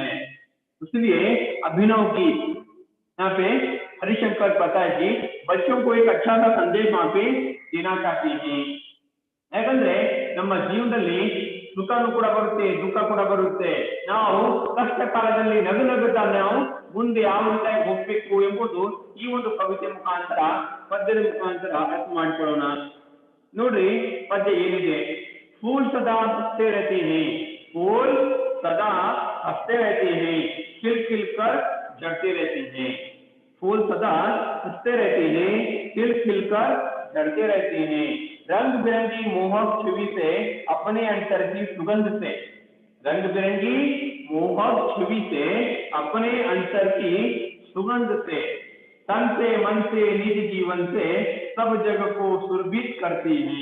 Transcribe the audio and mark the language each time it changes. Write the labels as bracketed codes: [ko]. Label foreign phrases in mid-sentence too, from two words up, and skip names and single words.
[hi] इसलिए अभिनव गीत यहाँ पे हरिशंकर प्रसाद जी बच्चों को एक अच्छा सा संदेश वहां पे देना चाहते हैं। [kn] ಯಾಕಂದ್ರೆ ನಮ್ಮ ಜೀವನದಲ್ಲಿ ಸುಖನೂ ಕೂಡ ಬರುತ್ತೆ, ದುಃಖ ಕೂಡ ಬರುತ್ತೆ, ನಾವು ಕಷ್ಟ ಕಾಲದಲ್ಲಿ ನಗುತ್ತಾ ನಾವು ಮುಂದೆ ಯಾವ ರೀತಿಯಾಗಿ ಹೋಗ್ಬೇಕು ಎಂಬುದು ಈ ಒಂದು ಕವಿತೆ ಮುಖಾಂತರ ಪದ್ಯದ ಮುಖಾಂತರ ಅರ್ಥ ಮಾಡಿಕೊಳ್ಳೋಣ। ನೋಡ್ರಿ ಪದ್ಯ ಏನಿದೆ, [hi] फूल सदा हंसते रहते हैं, फूल सदा हंसते रहते हैं, खिल कर झड़ते रहते हैं। फूल सदा हंसते रहते हैं, खिल कर झड़ते रहते हैं, रंग बिरंगी मोहक छवि से अपने अंतर की सुगंध से, रंग बिरंगी मोहक छवि से अपने अंतर की सुगंध से, तन से मन से निज जीवन से सब जग को सुरभित करते हैं।